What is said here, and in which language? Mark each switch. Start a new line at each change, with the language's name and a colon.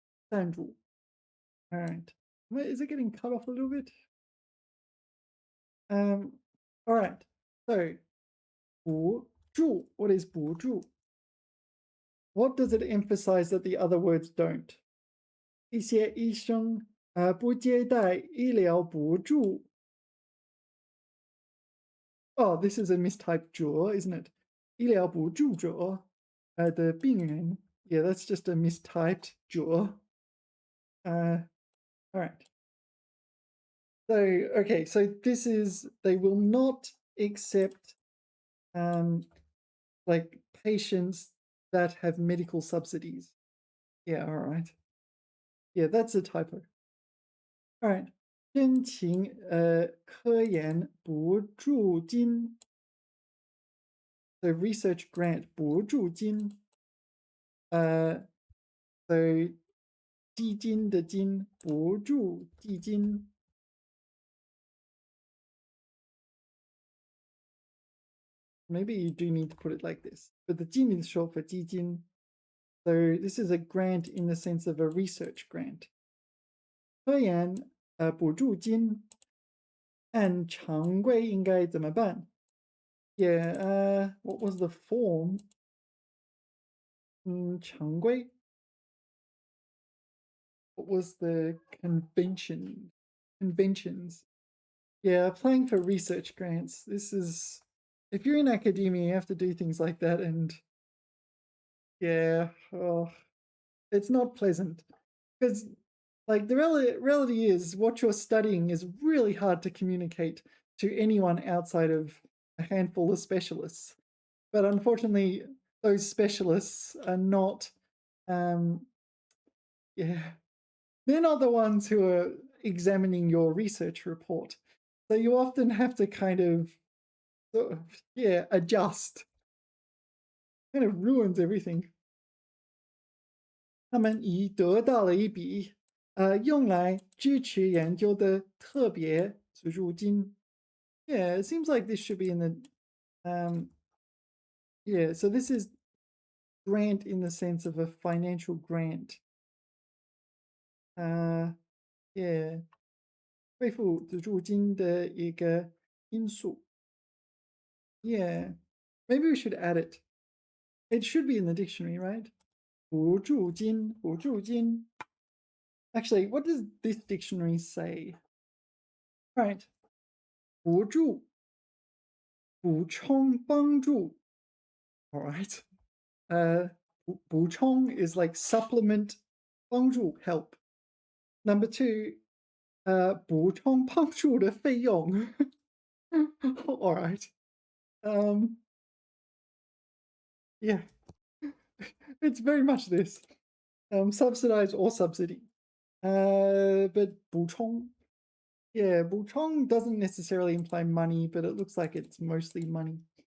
English: 赞助.All right. Wait, is it getting cut off a little bit? All right. So, 补助.What is 补助? What does it emphasize that the other words don't?
Chinese: 一些医生不接待医疗补助.
English: Oh, this is a mistyped 者, isn't it?
Chinese: 医疗补助者, the 病人.
English: Yeah, that's just a mistyped 者. All right. So, okay, so this is, they will not accept like patients that have medical subsidies. Yeah, all right. Yeah, that's a typo. All right.
Chinese: 申请科研补助金.
English: The research grant 补助金.
Chinese: So 基金的金补助基金.
English: Maybe you do need to put it like this, but the 金 is short for 基金. So this is a grant in the sense of a research grant.
Chinese: 科研补助金按常规应该怎么办?
English: Yeah, what was the form?
Chinese: 常规.
English: What was the conventions? Yeah, applying for research grants. This is, if you're in academia, you have to do things like that, and yeah, oh, it's not pleasant because, like, the reality is, what you're studying is really hard to communicate to anyone outside of a handful of specialists. But unfortunately, those specialists are not, yeah, they're not the ones who are examining your research report. So you often have to kind of, yeah, adjust. Kind of ruins everything.
Chinese: 他们已得到了一笔用来支持研究的特别资助金.
English: Yeah, it seems like this should be in the
Chinese: yeah,
English: so this is grant in the sense of a financial grant.
Chinese: Yeah, 恢复资助金的一个因素.
English: Yeah, maybe we should add it. It should be in the dictionary, right?
Chinese: 补助金, 补助金.
English: Actually, what does this dictionary say? All right.
Chinese: 补助, 补充帮助.
English: All right. 补充 is like supplement
Chinese: 帮助 help.
English: Number two,
Chinese: 补充帮助的费用.
English: All right. Um, yeah, it's very much this. Subsidize or subsidy. But 补充, yeah, 补充 doesn't necessarily imply money, but it looks like it's mostly money.